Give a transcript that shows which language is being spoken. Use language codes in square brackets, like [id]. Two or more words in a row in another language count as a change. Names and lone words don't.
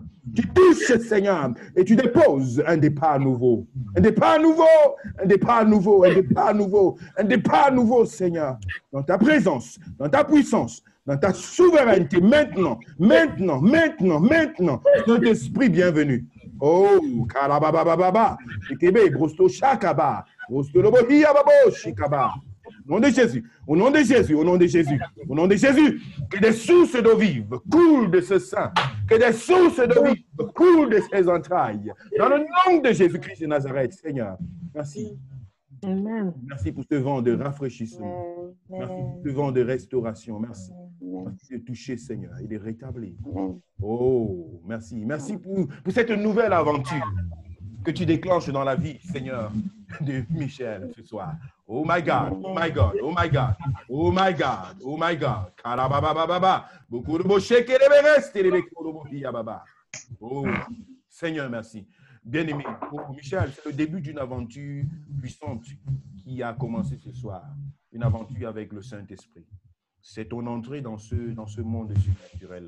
[fr] Et tu déposes un départ nouveau, Seigneur, dans ta présence, dans ta puissance, dans ta souveraineté, maintenant, Saint-Esprit, bienvenue. Oh, Karababababa, Shikebe, Brosto Shakaba, Brosto Lobo Hiababo, Shikaba. Au nom de Jésus, au nom de Jésus, que des sources d'eau vive coulent de ce sein, que des sources d'eau vive coulent de ses entrailles. Dans le nom de Jésus-Christ de Nazareth, Seigneur, merci. Amen. Merci pour ce vent de rafraîchissement. Merci pour ce vent de restauration. Merci. Merci de toucher, Seigneur, et de rétablir. Oh, merci. Merci pour cette nouvelle aventure que tu déclenches dans la vie, Seigneur, de Michel ce soir. [en] Oh my God, oh my God, oh my God, oh my God, oh my God. [fr] Oh, Seigneur, merci. Bien-aimé, pour Michel, c'est le début d'une aventure puissante qui a commencé ce soir. Une aventure avec le Saint-Esprit. C'est ton entrée dans ce monde surnaturel-là.